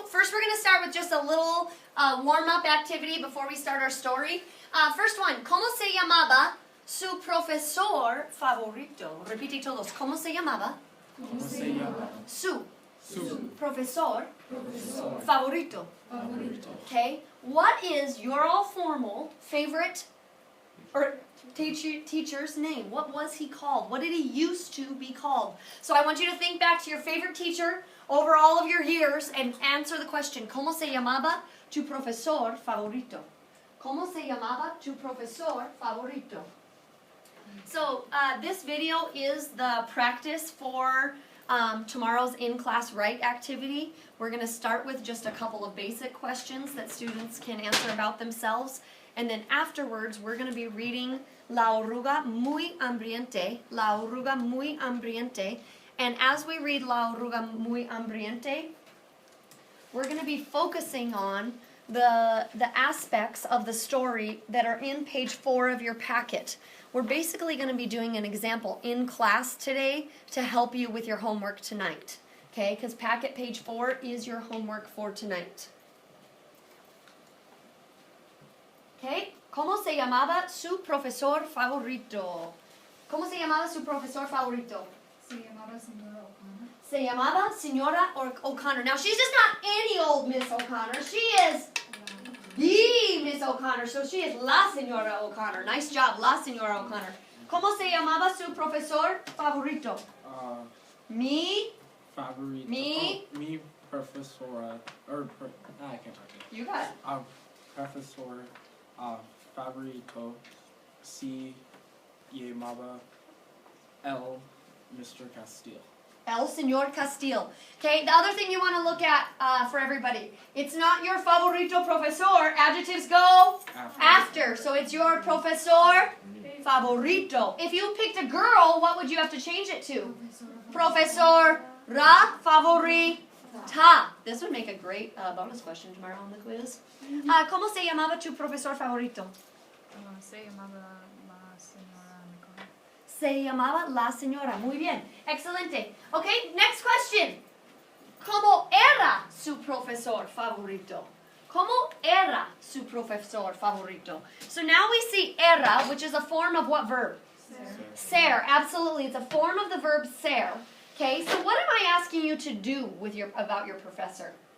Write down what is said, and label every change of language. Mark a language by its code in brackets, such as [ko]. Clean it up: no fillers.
[en] first we're going to start with just a little warm-up activity before we start our story. First one, [es] ¿cómo se llamaba su profesor favorito? Repite todos. ¿Cómo se llamaba? ¿Cómo se llama? Su Profesor favorito. favorito. [en] Okay. What is your all formal favorite or teacher's name? What was he called? What did he used to be called? So I want you to think back to your favorite teacher over all of your years and answer the question. [es] ¿Cómo se llamaba tu profesor favorito? ¿Cómo se llamaba tu profesor favorito? [en] So this video is the practice for tomorrow's in-class write activity. We're going to start with just a couple of basic questions that students can answer about themselves. And then afterwards, we're going to be reading La oruga muy hambriente. La oruga muy hambriente. And as we read La oruga muy hambriente, we're going to be focusing on the aspects of the story that are in page 4 of your packet. We're basically going to be doing an example in class today to help you with your homework tonight. Okay, because packet page 4 is your homework for tonight. [es] Okay, ¿cómo se llamaba su profesor favorito? ¿Cómo se llamaba su profesor favorito? Se llamaba señora O'Connor. Se llamaba Señora O'Connor. [en] Now, she's just not any old Miss O'Connor. She is the Miss O'Connor. So she is La Señora O'Connor. Nice job, La Señora O'Connor. [es] ¿Cómo se llamaba su profesor favorito? Mi Favorito. Mi? [en] Oh, [es] mi profesora. [en] I can't talk to you. You got it. [es] Profesor favorito se llamaba el Mr. Castile. El Señor Castile. [en] Okay, the other thing you want to look at for everybody, it's not your favorito profesor. Adjectives go after. So it's your profesor favorito. If you picked a girl, what would you have to change it to? [es] Profesora favorita. [en] This would make a great bonus question tomorrow on the quiz. [es] ¿Cómo se llamaba tu profesor favorito? Se llamaba la señora Nicole. Se llamaba la señora. Muy bien. Excelente. Okay, next question. ¿Cómo era su profesor favorito? ¿Cómo era su profesor favorito? [en] So now we see era, which is a form of what verb? Ser. Absolutely. It's a form of the verb ser. Okay, so what am I asking you to do with about your professor?